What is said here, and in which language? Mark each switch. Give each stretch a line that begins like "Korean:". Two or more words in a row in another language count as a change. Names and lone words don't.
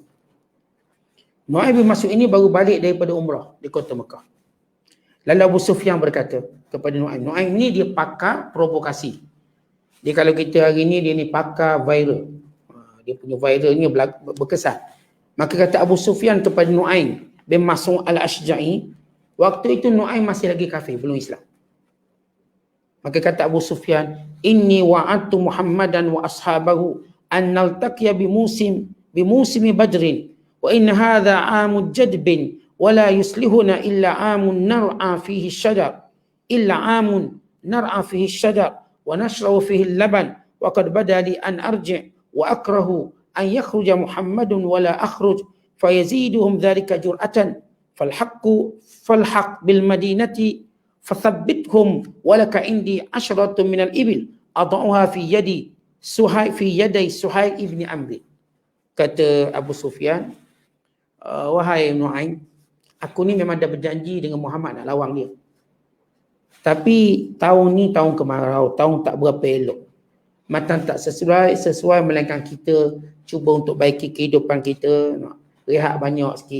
Malay: Nu'aim bin Mas'ud ini baru balik daripada umrah di kota Mekah. Lalu Abu Sufyan berkata kepada Nu'aim. Nu'aim ni dia pakar provokasi. Dia kalau kita hari ni, dia ni pakar viral. Dia punya viral ni berkesan. Maka kata Abu Sufyan kepada Nu'aim bin Mas'ud al-Ashja'i, waktu itu Nu'aim masih lagi kafir, belum Islam. Maka kata Abu Sufyan,
Arabic: إني واعدت محمدا وأصحابه أن نلتقي بموسم بدر وإن هذا عام جدب ولا يصلحنا إلا عام نرعى فيه الشجر ونشرب فيه اللبن وقد بدا لي أن أرجع وأكره أن يخرج محمد ولا أخرج فيزيدهم ذلك جرأة فالحق بالمدينة فثبتهم ولك عندي 10 من الإبل أضعها في يدي سهيل ابن عمرو.
Malay: Kata Abu Sufyan, wahai Nu'aim, aku ni memang dah berjanji dengan Muhammad nak lawan dia. Tapi tahun ni tahun kemarau, tahun tak berapa elok. Matan tak sesuai melainkan kita cuba untuk baiki kehidupan kita, nak rehat banyak sikit.